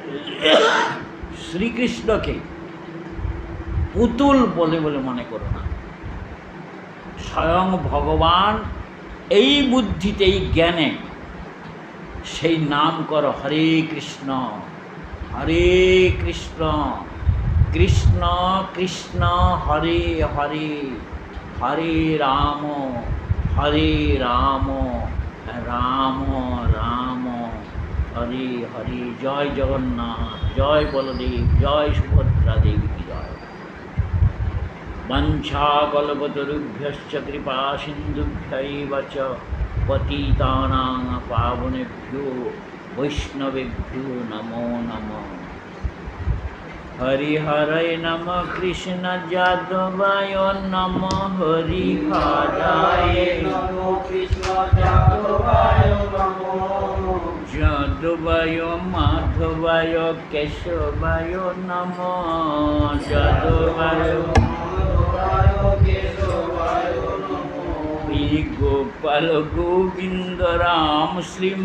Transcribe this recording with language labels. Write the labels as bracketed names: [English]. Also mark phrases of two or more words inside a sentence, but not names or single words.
[Bangla] শ্রীকৃষ্ণকে পুতুল বলে বলে মনে করো না, স্বয়ং ভগবান এই বুদ্ধিতে, এই জ্ঞানে সেই নাম কর হরে কৃষ্ণ কৃষ্ণ কৃষ্ণ হরে হরে, হরে রাম রাম রাম হরে হরে। জয় জগন্নাথ, জয় বলদেব, জয় সুভদ্রা দেবী কি জয়। [Sanskrit] वंशाकल्पतरुभ्यश्च कृपा सिन्धुभ्यैव च पतितानां पावनेभ्यो वैष्णवेभ्यो नमो नमः। हरिहरय नमः, कृष्ण जादवाय नमः, हरिहराय नमः, कृष्ण जादवाय नमः, जादवाय माधवाय केशवाय नमः, जादवाय गोपाल गोविंद राम श्री